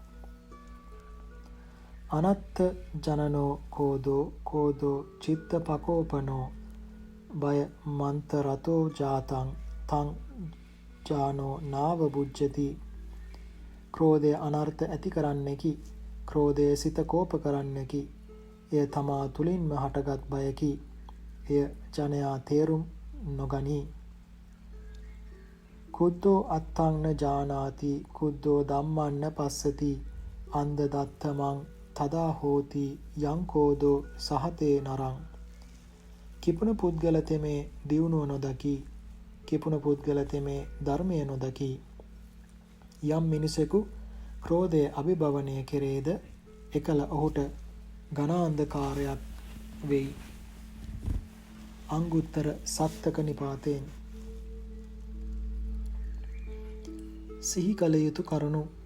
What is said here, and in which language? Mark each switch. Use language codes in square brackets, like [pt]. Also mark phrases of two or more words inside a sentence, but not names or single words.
[pi] අනත්ත ජනනෝ කෝදෝ චිත්ත පකෝපනෝ බය මන්ත රතෝ ජාතං තං ජානෝ නාව බුජ්ජති. [si] ක්‍රෝධය අනර්ථ ඇති කරන්නෙකි. ක්‍රෝධය සිත කෝප කරන්නෙකි. එය තමා තුලින්ම හටගත් බයකි. එය ජනයා තේරුම් නොගනී. [pi] කුද්දෝ අත්තං න ජානාති කුද්දෝ ධම්මං න පස්සති අන්ධ දත්තමං තදා හෝති යං කෝදෝ සහතේ නරං. [si] කිපුණ පුද්ගල තෙමේ දියුණුව නොදකි. කිපුණ පුද්ගල තෙමේ ධර්මය නොදකි. යම් මිනිසෙකු ක්‍රෝධය අභිභවනය කෙරේද එකල ඔහුට ඝනාන්ධකාරයක් වෙයි. අංගුත්තර සත්තක නිපාතයෙන්. සිහි කළ යුතු කරුණු.